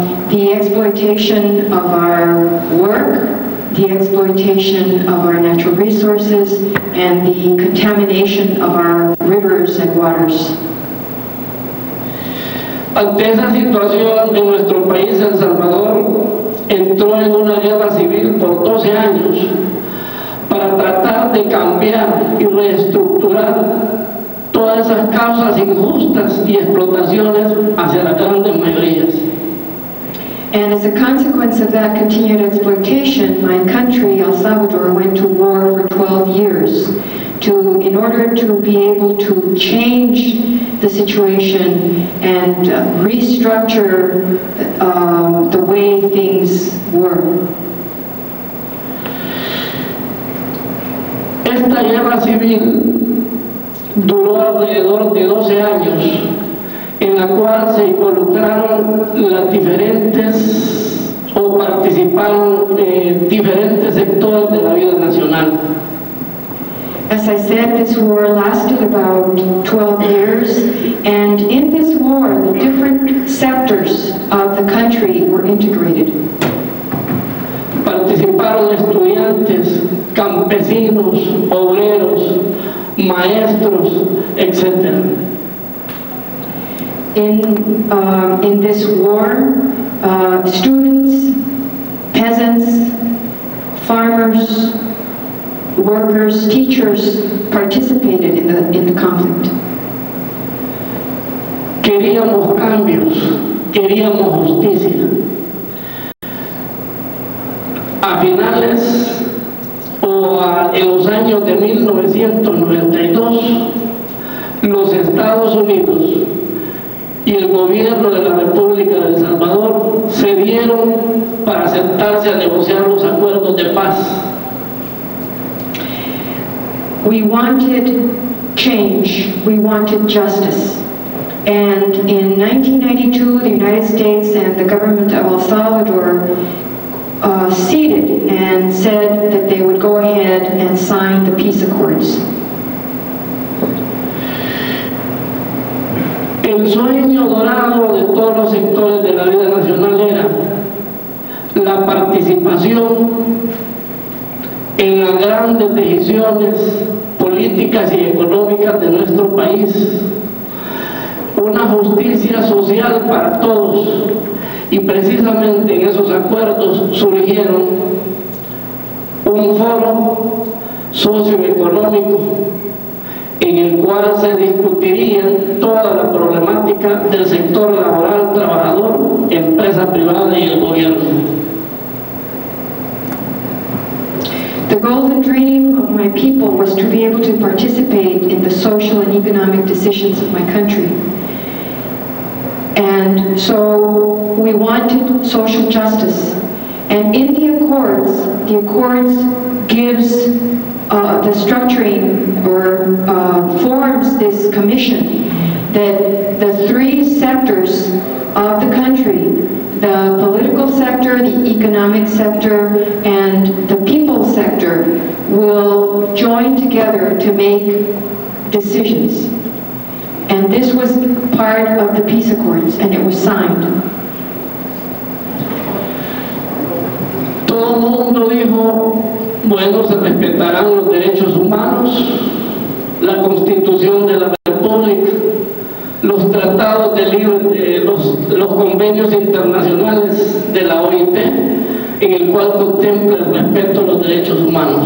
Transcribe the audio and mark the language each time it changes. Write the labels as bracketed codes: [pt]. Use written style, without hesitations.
[en] The exploitation of our work, the exploitation of our natural resources, and the contamination of our rivers and waters. [es] Ante esa situación, en nuestro país, El Salvador entró en una guerra civil por 12 años para tratar de cambiar y reestructurar todas esas causas injustas y explotaciones hacia las grandes mayorías. [en] And as a consequence of that continued exploitation, my country, El Salvador, went to war for 12 years in order to be able to change the situation and restructure the way things were. [es] Esta guerra civil duró alrededor de 12 años, en la cual se involucraron las diferentes o participaron diferentes sectores de la vida nacional. [en] As I said, this war lasted about 12 years, and in this war, the different sectors of the country were integrated. [es] Participaron estudiantes, campesinos, obreros, maestros, etc. [en] In this war, students, peasants, farmers, workers, teachers participated in the conflict. [es] Queríamos cambios, queríamos justicia. A finales en los años de 1992, los Estados Unidos y el gobierno de la República de El Salvador cedieron para sentarse a negociar los acuerdos de paz. [en] We wanted change, we wanted justice. And in 1992, the United States and the government of El Salvador ceded and said that they would go ahead and sign the peace accords. [es] El sueño dorado de todos los sectores de la vida nacional era la participación en las grandes decisiones políticas y económicas de nuestro país, una justicia social para todos, y precisamente en esos acuerdos surgieron un foro socioeconómico en el cual se discutiría toda la problemática del sector laboral, trabajador, empresa privada y el gobierno. [en] The golden dream of my people was to be able to participate in the social and economic decisions of my country. And so we wanted social justice. And in the Accords gives the structuring or forms this commission that the three sectors of the country, the political sector, the economic sector, and the people sector, will join together to make decisions. And this was part of the peace accords, and it was signed. [es] Todo el mundo dijo, bueno, se respetarán los derechos humanos, la Constitución de la República, los tratados de libre, los convenios internacionales de la OIT, en el cual contempla el respeto a los derechos humanos.